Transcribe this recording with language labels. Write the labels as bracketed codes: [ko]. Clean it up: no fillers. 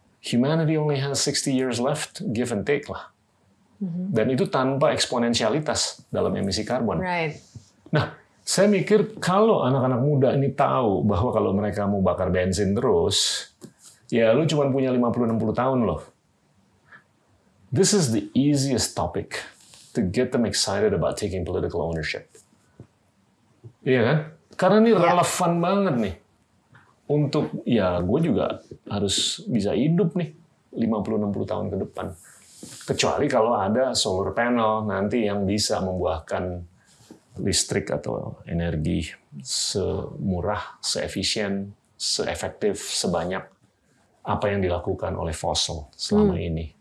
[en] humanity only has 60 years left, give and take lah. [id] Dan itu tanpa eksponensialitas dalam emisi karbon. [en] Right. [id] Nah, saya mikir kalau anak-anak muda ini tahu bahwa kalau mereka mau bakar bensin terus, ya lu cuma punya 50-60 tahun loh. [en] This is the easiest topic to get them excited about taking political ownership. [id] Iya kan? Karena ini relevan banget nih. Untuk, ya gue juga harus bisa hidup nih 50-60 tahun ke depan. Kecuali kalau ada solar panel nanti yang bisa membuahkan listrik atau energi semurah, seefisien, seefektif, sebanyak apa yang dilakukan oleh fossil selama ini.